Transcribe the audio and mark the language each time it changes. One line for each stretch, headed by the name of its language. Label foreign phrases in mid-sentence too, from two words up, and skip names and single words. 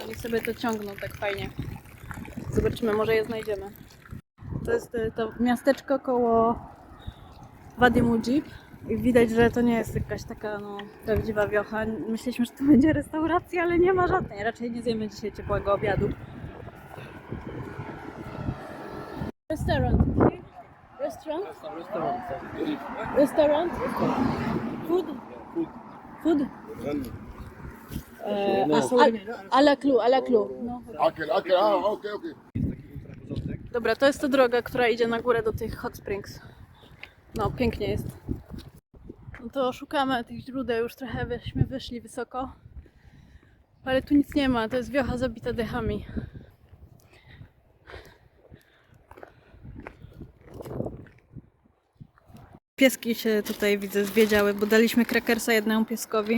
Polish: Oni sobie to ciągną tak fajnie. Zobaczymy, może je znajdziemy. To jest to miasteczko koło Wadi Mujib. I widać, że to nie jest jakaś taka prawdziwa wiocha. Myśleliśmy, że to będzie restauracja, ale nie ma żadnej. Raczej nie zjemy dzisiaj ciepłego obiadu.
English: Restaurant. Restaurant? Restaurant? Food? Food? A la clue. No.
Arabic: اكل اوكي.
Polish: Dobra, to jest ta droga, która idzie na górę do tych
English: Hot Springs.
Polish: No, pięknie jest. No to szukamy tych źródeł, już trochę wyszli wysoko. Ale tu nic nie ma, to jest wiocha zabita dechami. Pieski się tutaj, widzę, zwiedziały, bo daliśmy krakersa jednemu pieskowi.